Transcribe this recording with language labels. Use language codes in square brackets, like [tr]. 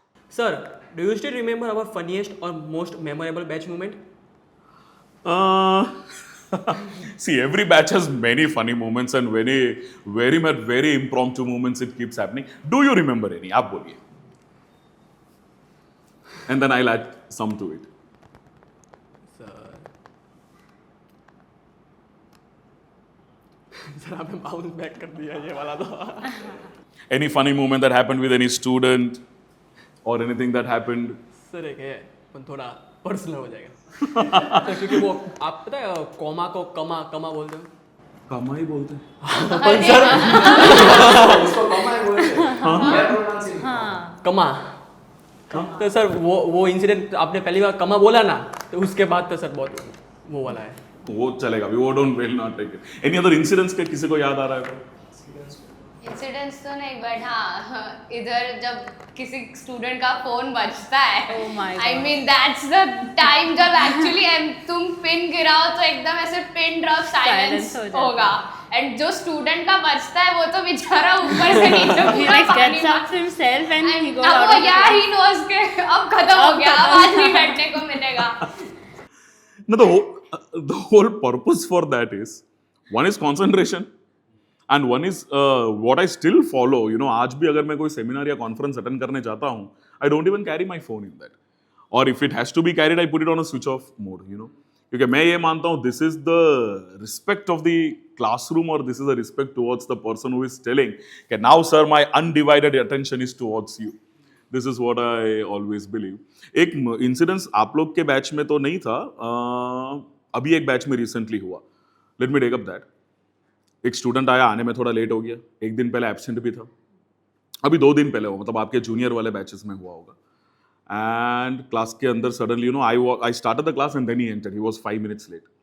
[en] Sir, do you still remember our funniest or most memorable batch moment? See, every batch has many funny moments and very impromptu moments. It keeps happening. Do you remember any? [hi] आप बोलिए. [en] And then I'll add some to it. [hi] Sir, आपने bounce back कर दिया ये वाला तो. [en] Any funny moment that happened with any student or anything that happened? [hi] Sir एक है, पर थोड़ा पर्सनल हो जाएगा. सर, क्योंकि वो आप पता है कॉमा को कमा बोलते हैं. कमा ही बोलते हैं. कमा. तो सर वो इंसिडेंट आपने पहली बार कमा बोला ना, तो उसके बाद तो सर बहुत वो वाला है. वो चलेगा अभी, वो [en] Don't will not take it. Any other incidents [hi] के किसी को याद आ रहा है? इंसिडेंट्स तो नहीं, बट हाँ इधर जब किसी स्टूडेंट का फोन बजता है, [en] I mean that's the time [hi] जब एक्चुअली तुम पिन गिराओ तो एकदम ऐसे पिन ड्रॉप साइलेंस होगा, एंड जो स्टूडेंट का बजता है वो तो बेचारा ऊपर से नीचे पूरा पानी [en] himself and he goes [hi] अब [en] of the [hi] यार [en] class. He knows [hi] के अब खत्म हो गया, अब आज नहीं बैठने को मिलेगा. [en] No, the whole purpose for that is, one is concentration and one is what I still follow. [hi] You know, आज भी अगर मैं कोई सेमिनार या कॉन्फ्रेंस अटेंड करने जाता हूँ, [en] I don't even carry my phone in that. Or if it has to be carried, I put it on a switch off mode. You know, [hi] क्योंकि मैं ये मानता हूँ [en] this is the respect of the classroom, or this is a respect towards the person who is telling कि now sir my undivided attention is towards you. This is what I always believe. [hi] एक incidence आप लोग के batch में तो नहीं था, अभी एक बैच में रिसेंटली हुआ. [en] Let me take up that. [hi] एक स्टूडेंट आया, आने में थोड़ा लेट हो गया, एक दिन पहले एब्सेंट भी था, अभी 2 दिन पहले हो, मतलब आपके जूनियर वाले बैचेस में हुआ होगा. [en] and [hi] क्लास के अंदर [en] Suddenly I started the class and then he entered. He was 5 minutes late.